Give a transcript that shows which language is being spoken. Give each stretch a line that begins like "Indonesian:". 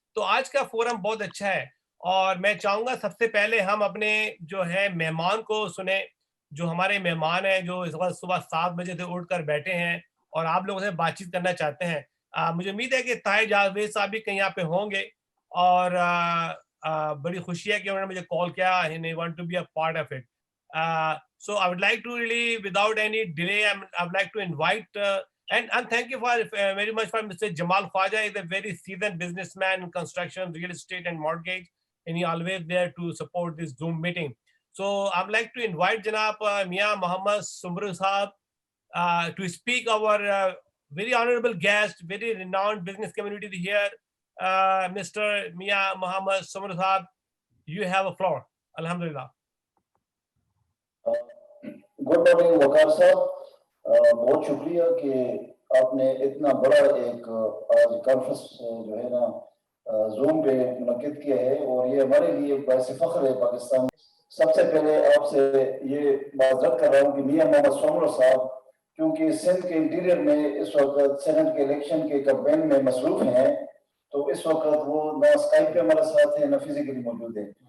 Hindi: तो आज का फोरम बहुत अच्छा है, और मैं चाहूँगा सबसे पहले हम अपने जो है मेहमान को सुने। जो हमारे मेहमान हैं, जो इस वक्त सुबह 7 बजे से उठकर बैठे हैं और आप लोगों से बातचीत करना चाहते हैं। मुझे उम्मीद है कि ताहिर जावेद साहब भी कहीं यहाँ पे होंगे, और बड़ी खुशी है कि उन्होंने मुझे कॉल किया,
English: he want to be a part of it. So I would like to really, without any delay, I would like to invite and thank you for very much for Mr. Jamal Khwaja. Is a very seasoned businessman in construction, real estate, and mortgage, and he always there to support this Zoom meeting. So I would like to invite Janab Mia Muhammad Sumru Sahab to speak our very honorable guest, very renowned business community here. Mr. Mia Muhammad Sumru Sahab, you have a floor. Alhamdulillah.
Hindi: Good morning वकार साहब, बहुत शुक्रिया कि आपने इतना बड़ा एक आज conference जो है ना जूम पे मुनक्किद किया है, और ये हमारे लिए एक बाइस फख्र है पाकिस्तान। सबसे पहले आपसे ये माजरत कर रहा हूँ कि मियां मोहम्मद सुमरू साहब क्योंकि सिंध के इंटीरियर में इस वक्त सेनेट के इलेक्शन के कैंपेन में मसरूफ हैं, तो इस वक्त वो ना स्काइप पे हमारे साथ है ना फिजिकली मौजूद है।